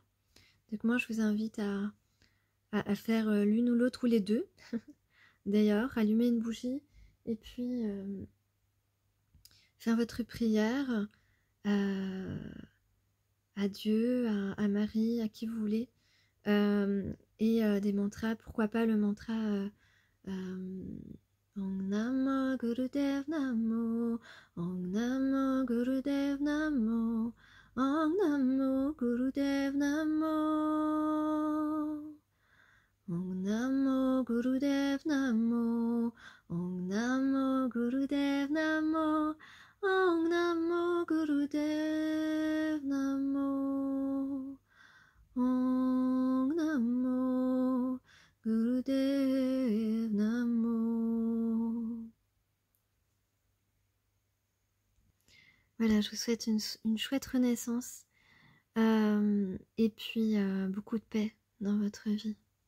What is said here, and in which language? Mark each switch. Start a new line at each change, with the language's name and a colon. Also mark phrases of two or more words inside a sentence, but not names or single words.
French: Donc moi je vous invite à faire l'une ou l'autre ou les deux. D'ailleurs, allumer une bougie et puis faire votre prière à Dieu, à Marie, à qui vous voulez. Et des mantras, pourquoi pas le mantra
Sanskrit: ॐ नमो गुरुदेव नमो, ॐ नमो गुरुदेव नमो, ॐ नमो गुरुदेव नमो, ॐ नमो गुरुदेव नमो, ॐ नमो गुरुदेव नमो, ॐ नमो गुरुदेव नमो, ॐ नमो गुरुदेव नमो.
French: Voilà, je vous souhaite une chouette renaissance et puis beaucoup de paix dans votre vie.